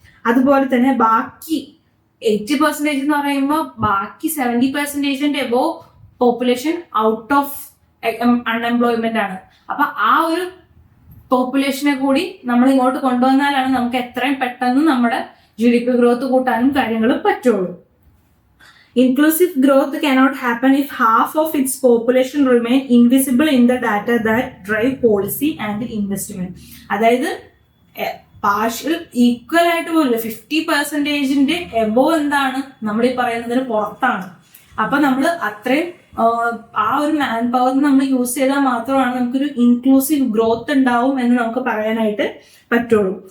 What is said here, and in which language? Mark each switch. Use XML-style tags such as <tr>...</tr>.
<ml>അതുപോലെ തന്നെ ബാക്കി 80% എന്ന് പറയുമ്പോൾ ബാക്കി 70% above population out of unemployment ആണ്. അപ്പൊ ആ ഒരു പോപ്പുലേഷനെ കൂടി നമ്മൾ ഇങ്ങോട്ട് കൊണ്ടുവന്നാലാണ് നമുക്ക് എത്രയും പെട്ടെന്ന് നമ്മുടെ GDP ഗ്രോത്ത് കൂട്ടാനും കാര്യങ്ങളും പറ്റുള്ളൂ.</ml> <en>Inclusive growth cannot happen if half of its population remain invisible in the data that drive policy and investment.</en> <ml>അതായത് പാർഷ്യൽ ഈക്വൽ ആയിട്ട് പോലും 50% എബോവ് എന്താണ് നമ്മൾ ഈ പറയുന്നതിന് പുറത്താണ്. അപ്പൊ നമ്മൾ അത്രയും ആ ഒരു മാൻ പവർ നമ്മൾ യൂസ് ചെയ്താൽ മാത്രമാണ് നമുക്കൊരു ഇൻക്ലൂസീവ് ഗ്രോത്ത് ഉണ്ടാവും എന്ന് നമുക്ക് പറയാനായിട്ട് പറ്റുള്ളൂ.</ml>